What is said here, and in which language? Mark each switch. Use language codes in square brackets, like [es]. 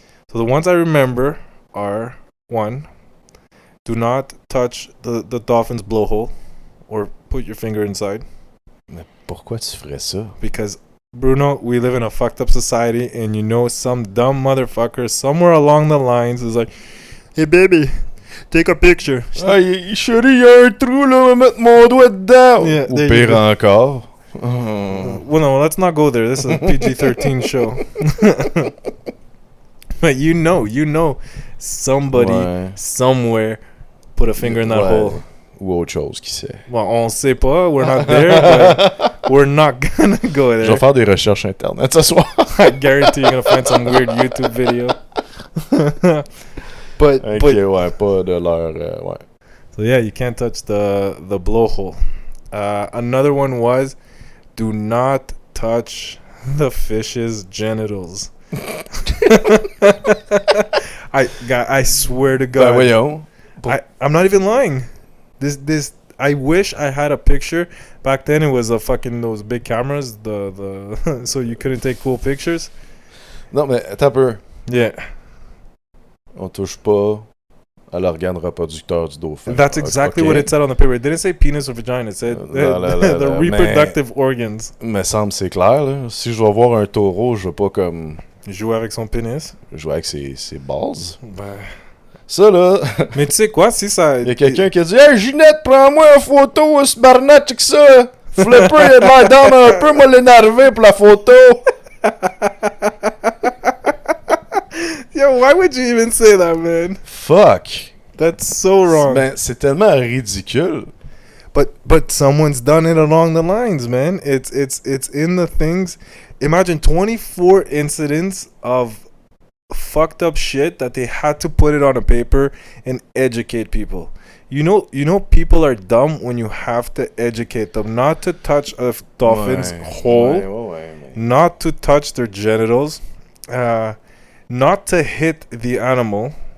[en] So the ones I remember are... 1, do not touch the dolphin's blowhole or put your finger inside. [fr] Mais pourquoi tu ferais ça? [en] Because, Bruno, we live in a fucked up society and you know some dumb motherfucker somewhere along the lines is like, hey baby, take a picture. [fr] Hey, chérie, y'a un trou là, je vais mettre mon doigt dedans. [en] Yeah, [fr] Ou pire encore. [en] Well, no, let's not go there. This is a PG-13 show. But you know, somebody somewhere put a finger in that hole. [fr] Ou autre chose, qui sait. Well, on sait pas. [en] We're not there, but we're not gonna go there. [fr] Je vais faire des recherches internet ce soir. [en] I guarantee you're gonna find some weird YouTube video. but [fr] ouais, pas de leur... ouais. [en] So yeah, you can't touch the blowhole. Another one was, do not touch the fish's genitals. I swear to God. Voyons. I'm not even lying. This I wish I had a picture. Back then it was a fucking those big cameras, the so you couldn't take cool pictures. [fr] Non mais attends un peu. [en] Yeah. [fr] On touche pas à l'organe reproducteur du dauphin. [en] That's exactly what it said on the paper. It didn't say penis or vagina. It said the reproductive organs. [fr] Me semble c'est clair là. Si je dois voir un taureau, je veux pas comme jouer avec son pénis. Jouer avec ses balls. Ben... Ça, là... Mais tu sais quoi, si ça... Il y a quelqu'un qui a dit « Hey, Ginette, prends-moi une photo, ce barnat, check ça! Flipper, il a de l'air down un peu, moi l'énerver pour la photo! » [en] Yo, why would you even say that, man? Fuck! That's so wrong. [fr] Ben, c'est tellement ridicule. [en] But someone's done it along the lines, man. It's in the things... Imagine 24 incidents of fucked up shit that they had to put it on a paper and educate people. You know people are dumb when you have to educate them not to touch a dolphin's hole, not to touch their genitals, not to hit the animal.